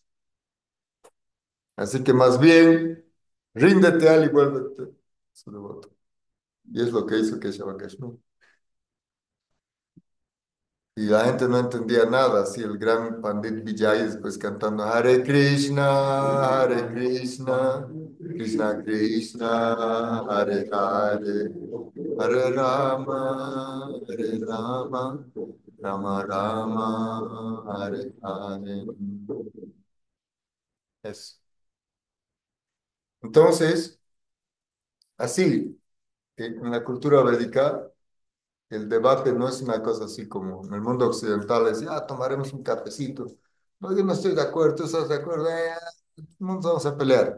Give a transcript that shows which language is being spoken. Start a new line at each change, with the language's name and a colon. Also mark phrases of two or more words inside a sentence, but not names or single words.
Spanish: Así que más bien, ríndete a él y vuélvete su devoto. Y es lo que hizo Keshav Kashmir. Y la gente no entendía nada, así el gran Pandit Vijay después cantando
Sanskrit: हरे कृष्ण, कृष्ण कृष्ण, हरे हरे, हरे राम, हरे राम, राम राम, हरे हरे.
Spanish: Eso. Entonces, así, en la cultura védica, el debate no es una cosa así como en el mundo occidental, es, tomaremos un cafecito. No, yo no estoy de acuerdo, tú estás de acuerdo, no nos vamos a pelear.